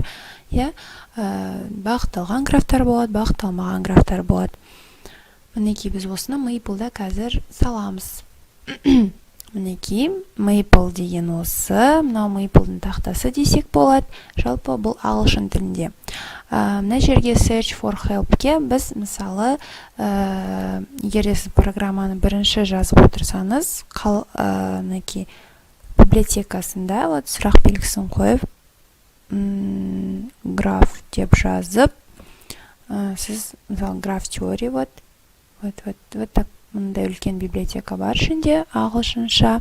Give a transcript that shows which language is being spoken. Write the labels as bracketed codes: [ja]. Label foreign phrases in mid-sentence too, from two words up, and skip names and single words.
[kk] Бағытталған графтар болады, бағытталмаған графтар болады. Мінекей біз осыны Maple-да қазір саламыз. Мінекей, Maple деген осы, мынау Maple-дің тақтасы десек болады. Жалпы бұл ағылшын тілінде. Мына жерге [en] search for help- [kk] ке біз мысалы, егер сіз программаны бірінші жазып отырсаңыз, мінекей библиотекасында сұрақ белгісін қойып, граф деп жазып, сіз мысалы граф теория [ru] вот так [kk] мұндай үлкен библиотека бар ішінде ағылшынша.